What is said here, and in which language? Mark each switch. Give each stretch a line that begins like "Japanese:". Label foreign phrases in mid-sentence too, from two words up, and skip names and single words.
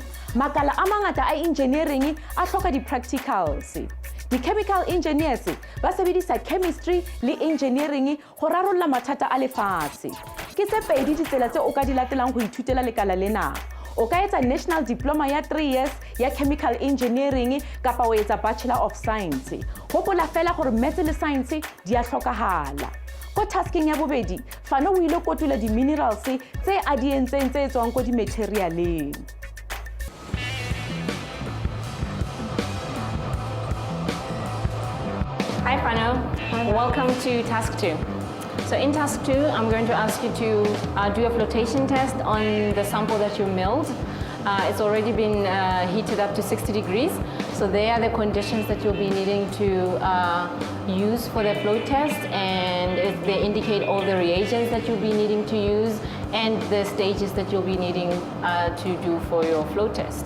Southern Sotho: Makala a mangata a engineering a hloka di-practicals. Di-chemical engineers ba sebedisa chemistry le engineering go rarolla mathata a lefatshe. Ke tse pedi ditsela tse o ka di latelang go ithutela lekala lena. O ka etsa
English: national diploma
Southern Sotho: ya 3 years ya
English: chemical engineering
Southern Sotho: kapa o etsa
English: bachelor of science.
Southern Sotho: Hopola fela gore maths le science di a hlokahala. Ko tasking ya bobedi, Pfano o ile kotula di-minerals tse a di entseng tse tswang ko di-materialeng.
English: Hi Pfano, welcome to task 2. So in task 2, I'm going to ask you to do a flotation test on the sample that you milled. It's already been heated up to 60 degrees. So they are the conditions that you'll be needing to use for the flow test, and they indicate all the reagents that you'll be needing to use and the stages that you'll be needing to do for your flow test.